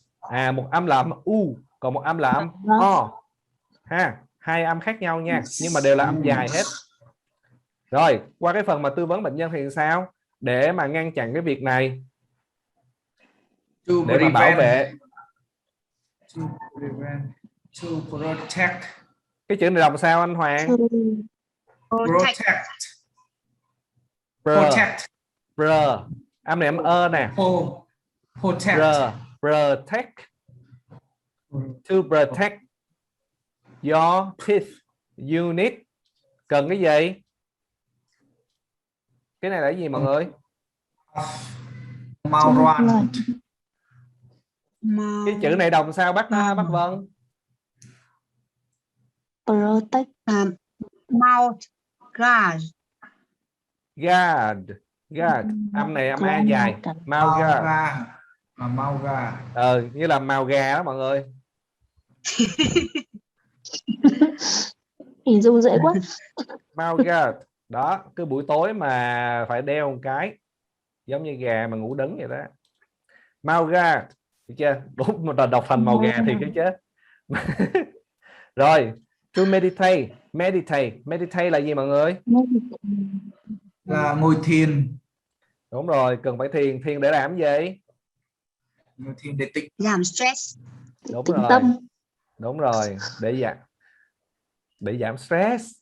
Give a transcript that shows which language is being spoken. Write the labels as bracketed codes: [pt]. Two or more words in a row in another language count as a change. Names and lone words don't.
[vi] Một âm là âm u, còn một âm là âm o ha, 2 âm khác nhau nha, nhưng mà đều là âm dài hết. Rồi qua cái phần mà tư vấn bệnh nhân thì sao để mà ngăn chặn cái việc này, để mà bảo vệ, [en] to protect. [vi] cái chữ này đọc sao anh Hoàng? [en] Protect. [vi] Âm này âm ơ nè. [en] Protect. To protect your teeth, you need, [vi] cần cái gì? Cái này là cái gì mọi người? Cái chữ này đọc sao bác Vân? [en] Protect. Mouth guard. Guard. [vi] Âm này âm a dài. [en] Mouth guard. [vi] Như là màu gà đó mọi người. Hình dung dễ quá. [en] Mouth guard. [vi] Đó, cứ buổi tối mà phải đeo một cái giống như gà mà ngủ đứng vậy đó. [en] Mouth guard, [vi] được chưa? Đúng mà đọc thành màu gà thì cái chết. Rồi, [en] to meditate [vi] là gì mọi người? Là ngồi thiền. Đúng rồi, cần phải thiền để làm gì? Ngồi thiền để giảm stress. Đúng rồi. Đúng rồi, để để giảm stress.